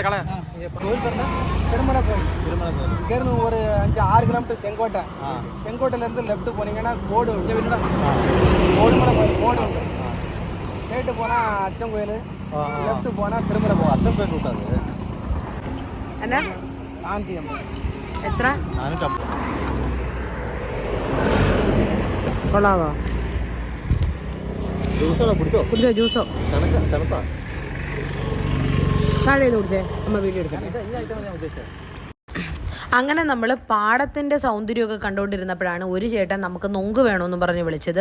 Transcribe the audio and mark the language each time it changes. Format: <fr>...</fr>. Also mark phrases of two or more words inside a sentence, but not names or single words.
<ta>கோயில் பேர் திருமலை கோயில். இங்கேருந்து ஒரு 5-6 கிலோமீட்டர் செங்கோட்டை. செங்கோட்டையிலேருந்து லெஃப்ட் போனீங்கன்னா கோடு உண்டு. கோடுமலை கோயில் கோடு உண்டு. ஸ்ட்ரெயிட்டு போனால் அச்சன் கோயில், லெஃப்ட் போனால் திருமலை போகும். அச்சன் கோயில் கூட்டாது</ta> <ml>എന്നാ</ml> <ta>காந்தி அம்மா.</ta> <ml>എത്ര കൊള്ളാമോ? കുടിച്ചോ ജ്യൂസോ? താഴെ നിന്ന് കുടിച്ചേ. അമ്മ വീഡിയോ എടുക്കാം. അങ്ങനെ നമ്മൾ പാടത്തിൻ്റെ സൗന്ദര്യമൊക്കെ കണ്ടുകൊണ്ടിരുന്നപ്പോഴാണ് ഒരു ചേട്ടൻ നമുക്ക് നൊങ്ക് വേണമെന്ന് പറഞ്ഞ് വിളിച്ചത്.</ml>